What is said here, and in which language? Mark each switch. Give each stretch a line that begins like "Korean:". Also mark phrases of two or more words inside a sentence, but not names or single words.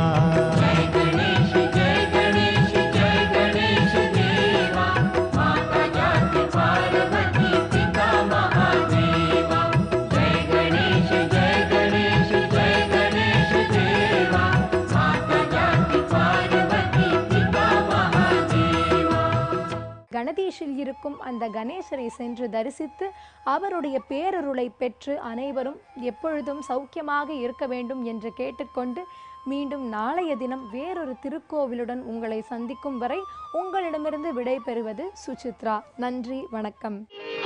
Hindi: जय गणेश देवा, माता जाकी पार्वती पिता महादेवा। जय गणेश देवा, माता जाकी पार्वती पिता महादेवा।
Tamil: கணதீஷில் இருக்கும் அந்த கணேசரை சென்று தரிசித்து அவருடைய பேரருளை பெற்று அனைவரும் எப்பொழுதும் சௌக்கியமாக இருக்க வேண்டும் என்று கேட்டுக்கொண்டு மீண்டும் நாளைய தினம் வேறொரு திருக்கோவிலுடன் உங்களை சந்திக்கும் வரை உங்களிடமிருந்து விடை பெறுவது சுசித்ரா.